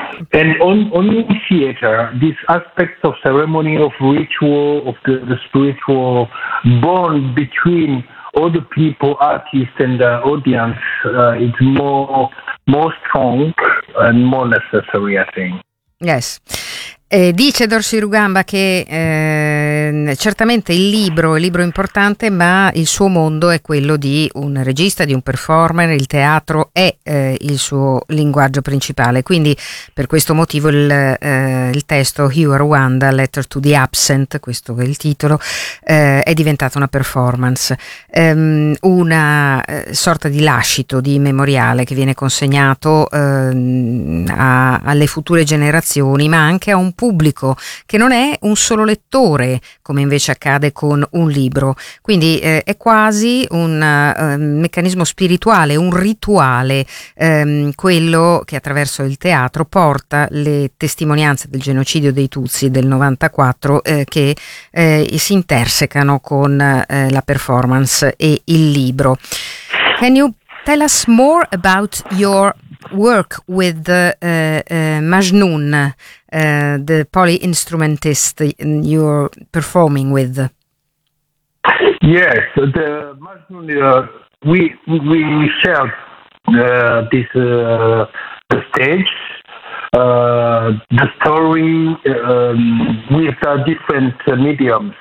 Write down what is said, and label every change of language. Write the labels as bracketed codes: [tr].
[en] And on theater, this aspect of ceremony, of ritual, of the spiritual bond between all the people, artists, and the audience, it's more strong and more necessary, I think. Yes. [it] Dice Dorsey Rugamba che certamente il libro è importante, ma il suo mondo è quello di un regista, di un performer, il teatro è il suo linguaggio principale, quindi per questo motivo il testo Hugh Rwanda, Letter to the Absent, questo è il titolo, è diventato una performance, una sorta di lascito, di memoriale che viene consegnato alle future generazioni, ma anche a un pubblico che non è un solo lettore, come invece accade con un libro. Quindi è quasi un meccanismo spirituale, un rituale, quello che attraverso il teatro porta le testimonianze del genocidio dei Tutsi del 94 che si intersecano con la performance e il libro. [en] Can you tell us more about your work with Majnun, the polyinstrumentist you're performing with? Yes, the Majnun. We shared this the stage, the story with different mediums.